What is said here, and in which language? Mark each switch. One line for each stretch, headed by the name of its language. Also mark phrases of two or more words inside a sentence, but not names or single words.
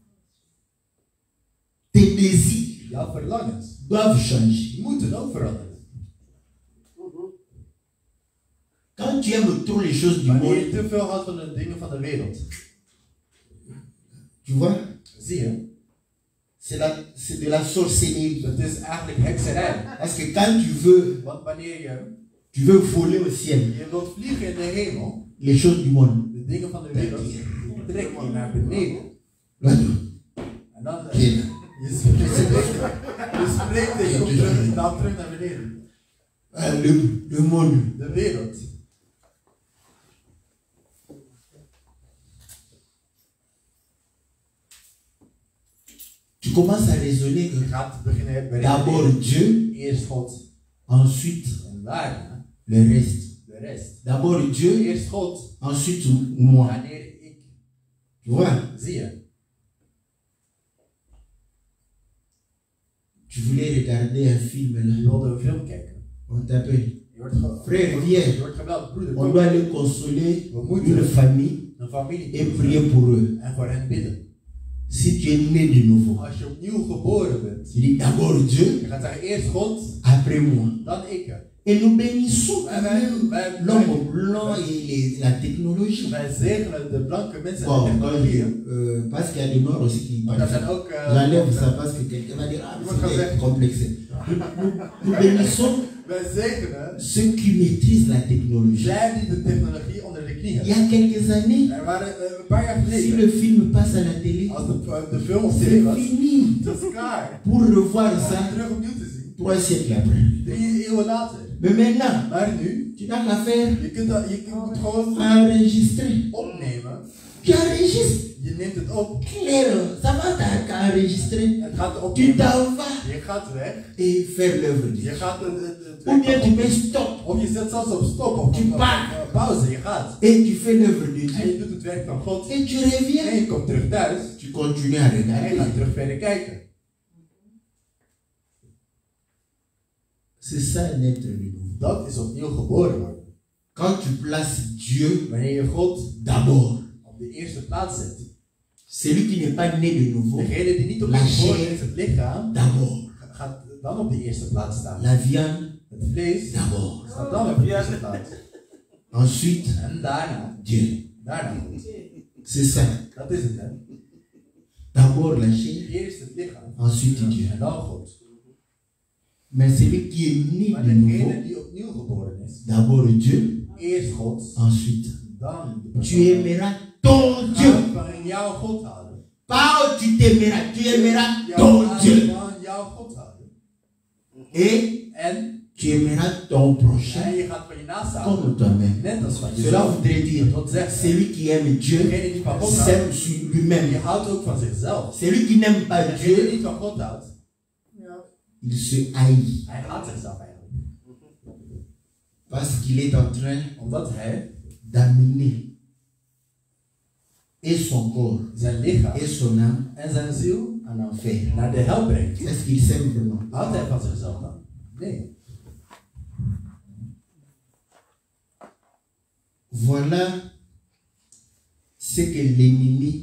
French: tes désirs
Dutch: Jouw verlangens
French: doivent changer.
Dutch: moeten ook veranderen.
French: Quand tu aimes trop les choses du
Dutch: Wanneer je
French: monde,
Dutch: te veel houdt van de dingen van de wereld,
French: tu vois,
Dutch: zie je,
French: c'est de la sorcellerie.
Dutch: dat is eigenlijk hekserij.
French: Parce que quand tu veux,
Dutch: Want wanneer
French: tu veux voler au ciel,
Dutch: je wilt vliegen in de hemel,
French: les choses du monde.
Dutch: de dingen van de wereld, trek je naar beneden.
French: Là,
Dutch: En dan
French: tu es là.
Dutch: je spreekt en je komt terug, dan terug naar beneden.
French: Le monde.
Dutch: De wereld.
French: Tu commences à raisonner
Dutch: Je gaat beginnen
French: d'abord
Dutch: beredeneren.
French: Dieu,
Dutch: Eerst God
French: ensuite
Dutch: en daarna
French: le reste.
Dutch: de rest.
French: D'abord Dieu,
Dutch: Eerst God,
French: ensuite moi.
Dutch: wanneer ik,
French: Tu vois,
Dutch: zie je.
French: tu voulais regarder un film
Dutch: Je
French: là.
Dutch: wilde een film kijken.
French: On t'appelle.
Dutch: Je wordt
French: Frère, viens.
Dutch: je wordt gebeld, broeder,
French: On
Dutch: kom.
French: doit aller consoler
Dutch: We moeten
French: une famille
Dutch: een familie
French: et prier pour eux.
Dutch: en voor hen bidden.
French: Si tu es né de nouveau,
Dutch: Als je opnieuw geboren bent,
French: tu dis d'abord Dieu,
Dutch: je gaat zeggen eerst God,
French: après moi.
Dutch: dan ik.
French: Et nous bénissons
Dutch: Wij-
French: quand
Dutch: wij-
French: même l'homme blanc et la technologie.
Dutch: Wij zegenen de blanke mensen en
French: Bon,
Dutch: de technologieën.
French: parce qu'il y a des noirs aussi qui
Dutch: Maar dat zijn ook...
French: j'enlève ça parce que quelqu'un va dire ah mais c'est complexe. Nous bénissons
Dutch: Wij zegenen
French: ceux qui maîtrisent la technologie.
Dutch: zij die de technologie onder de knie
French: Il y
Dutch: hebben.
French: a quelques années,
Dutch: Er waren een paar jaar
French: si
Dutch: geleden,
French: le film passe à la télé,
Dutch: als de film of serie
French: c'est
Dutch: was,
French: fini.
Dutch: dat is klaar.
French: Pour revoir ça
Dutch: Terug opnieuw te zien.
French: 3 siècles après.
Dutch: 3 eeuwen later.
French: Mais maintenant,
Dutch: Maar nu,
French: tu n'as qu'à faire
Dutch: je moet gewoon
French: enregistrer.
Dutch: opnemen.
French: Tu enregistres.
Dutch: Je neemt het op.
French: Claire, ça va t'as qu'à enregistrer.
Dutch: Het gaat
French: Tu
Dutch: opnemen.
French: t'en vas
Dutch: Je gaat weg.
French: et faire l'œuvre de
Dutch: Je
French: Dieu.
Dutch: gaat
French: Ou bien tu mets stop
Dutch: of je zet zelfs op stop of
French: Tu
Dutch: op
French: pars.
Dutch: pauze. Je gaat.
French: et tu fais l'œuvre de
Dutch: En
French: Dieu.
Dutch: je doet het werk van God.
French: Et tu
Dutch: En
French: reviens.
Dutch: je komt terug thuis.
French: Tu continues à
Dutch: En je gaat
French: regarder.
Dutch: terug verder kijken.
French: C'est ça un être de nouveau.
Dutch: Dat is opnieuw geboren worden.
French: Quand tu places Dieu
Dutch: Wanneer je God
French: d'abord,
Dutch: op de eerste plaats zet.
French: celui qui n'est pas né de nouveau,
Dutch: Degene die niet opnieuw geboren is, het lichaam,
French: d'abord.
Dutch: gaat dan op de eerste plaats staan.
French: La viande,
Dutch: Het vlees
French: d'abord.
Dutch: staat dan op de eerste plaats.
French: Ensuite,
Dutch: En daarna,
French: Dieu.
Dutch: daarna.
French: C'est ça.
Dutch: Dat is het, hè.
French: D'abord la chair,
Dutch: Eerst het lichaam.
French: ensuite Dieu.
Dutch: En dan God.
French: Mais celui qui est né
Dutch: Maar
French: de nouveau,
Dutch: degene die opnieuw geboren is,
French: d'abord Dieu,
Dutch: eerst God,
French: ensuite.
Dutch: dan de
French: Tu aimeras ton Dieu.
Dutch: van jouw God houden.
French: Pas tu t'aimeras, tu aimeras
Dutch: Jouw
French: ton
Dutch: vader
French: Dieu.
Dutch: van jouw God houden.
French: Et
Dutch: En
French: tu aimeras ton prochain
Dutch: je gaat van je naast houden.
French: comme toi-même.
Dutch: Net als van
French: Cela
Dutch: jezelf.
French: voudrait dire,
Dutch: Dat wil zeggen,
French: celui qui aime Dieu
Dutch: degene die van God houdt,
French: s'aime sur
Dutch: die
French: lui-même.
Dutch: houdt ook van zichzelf.
French: Celui qui n'aime pas
Dutch: Degene die
French: Dieu,
Dutch: niet van God houdt,
French: il se haït.
Dutch: hij haat zichzelf eigenlijk.
French: Parce qu'il est en train
Dutch: Omdat hij
French: d'amener et son corps
Dutch: zijn lichaam
French: et son âme
Dutch: en zijn ziel
French: en enfer.
Dutch: naar de hel brengt.
French: Est-ce qu'il s'aime vraiment?
Dutch: Houdt hij van zichzelf dan? Nee.
French: Voilà ce que l'ennemi.